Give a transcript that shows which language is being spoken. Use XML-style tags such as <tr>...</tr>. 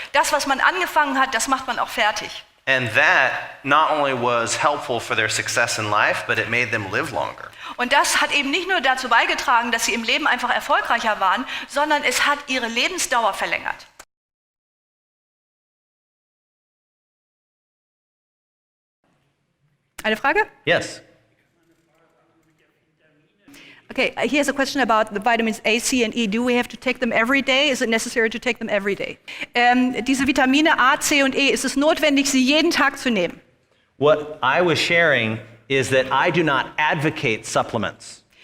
<de>Das, was man angefangen hat, das macht man auch fertig.</de> <en>And that not only was helpful for their success in life, but it made them live longer.</en> <de>Und das hat eben nicht nur dazu beigetragen, dass sie im Leben einfach erfolgreicher waren, sondern es hat ihre Lebensdauer verlängert. Eine Frage?</de> <en>Yes. Okay, here's a question about the vitamins A, C and E. Do we have to take them every day? Is it necessary to take them every day?</en> <de>Diese Vitamine A, C und E, ist es notwendig, sie jeden Tag zu nehmen?</de> <en>What I was sharing is that I do not advocate supplements.</en>